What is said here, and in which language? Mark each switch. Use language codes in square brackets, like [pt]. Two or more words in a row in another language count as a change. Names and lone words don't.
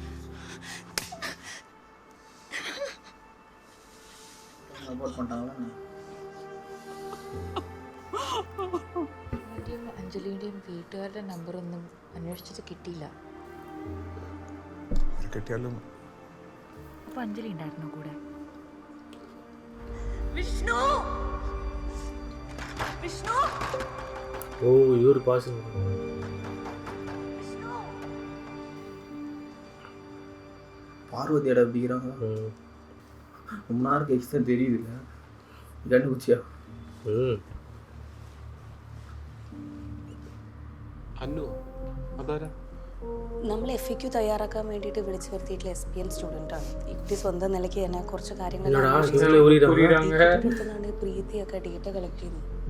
[ml] അഞ്ജലിയുടെയും വീട്ടുകാരുടെ നമ്പറൊന്നും അന്വേഷിച്ചിട്ട് കിട്ടിയില്ല. കിട്ടിയാലും അപ്പൊ അഞ്ജലി ഉണ്ടായിരുന്നോ കൂടെ? വിഷ്ണു, വിഷ്ണു, [ta] ஓ இவரு பாசம். பார்வதியோட அப்படிங்கிறாங்க. ரொம்ப நேரம் கழிச்சு தான் தெரியுது. கண்டுபிடிச்சியா? [ml] അന്നു അതാരാ? നമ്മൾ FAQ തയ്യാറാക്കാൻ വേണ്ടിയിട്ട് വിളിച്ചു വരുത്തിയിട്ടുള്ള SPL സ്റ്റുഡൻ്റ് ആണ്. ഈ കുട്ടി സ്വന്തം നിലയ്ക്ക് തന്നെ കുറച്ച് കാര്യങ്ങൾ പ്രീതിയൊക്കെ [en] data collect [ml] ചെയ്യുന്നു.